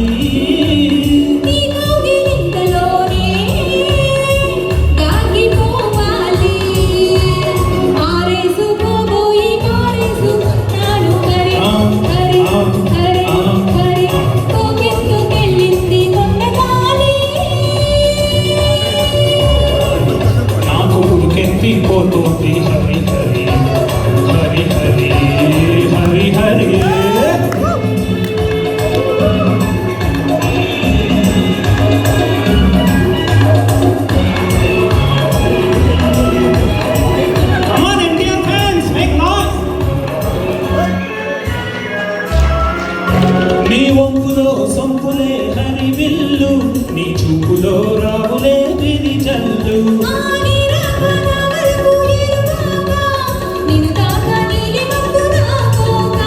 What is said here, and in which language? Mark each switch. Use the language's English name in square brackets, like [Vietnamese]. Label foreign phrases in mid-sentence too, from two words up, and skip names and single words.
[Telugu] నీ కౌగిలింతలోనే దాగిపోవాలి ఆరేసుకోబోయి మారేసుకున్నాను హరి హరి హరి హరి కోకెత్తుకెళ్ళింది కొండగాలి నాకు ఉడికెత్తిపోతుంది హరి హరి హరి హరి హరి హరి [English] Come on, Indian fans, make noise! [Telugu] నీ వంపులో సొంపులే హరి విల్లు నీ చూపులో రావులే విరి జల్లు ఆని రాగన వరకు ఎరుగాగా నిన్ను తాక నీలి మబ్బు నాకోగా